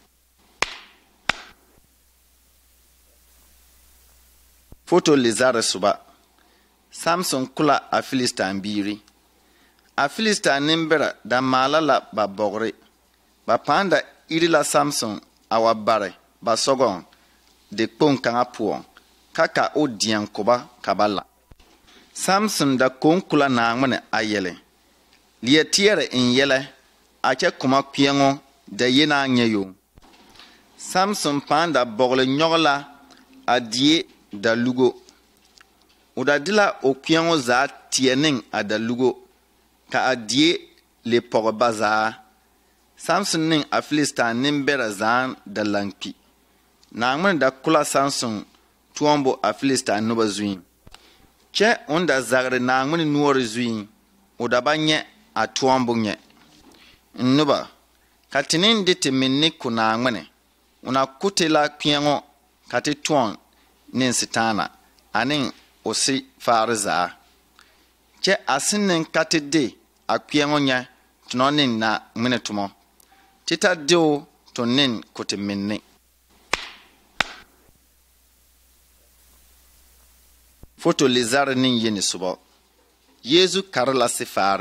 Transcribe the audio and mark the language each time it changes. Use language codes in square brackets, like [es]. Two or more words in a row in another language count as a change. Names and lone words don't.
[dga] Foto lezare suba. Samson kula a Filistin biri. A Filistin nimbera da malala ba bogre. Ba panda irila Samson awa bare ba sogon de kpong kanga puon. Kaka o dian koba kabala. Samson da kon kula na ngmane ayele. Liye tiere in yele ake kuma kpiɛŋo da yena nyɛ yo. Samson pãã da bɔgele nyɔge la a die da lugo. O da de la o kpiɛŋo zaa teɛ ne a da lugo ka a die le pɔge ba zaa. Samson ne a Filistaa nembɛrɛ zaa da lankpi. Naŋmen da kula Samson tuombo a Filistaa noba zuiŋ. Kyɛ on da zagre Naŋmen noɔre zuiŋ, o da ba nyɛ a tuombo nyɛ. Noba, ka te ne de te minne ko Naŋmene, una kote la kpiɛŋo ka te tõɔ ne Setaana ane o si faare zaa. Kyɛ a sen ne ka te de a kpiɛŋo nyɛ tonɔ ne Naŋmene tomɔ. Te ta deo to ne ko te minne. Foto lezare ne yeni sobɔ. Yesu kare la sifaare.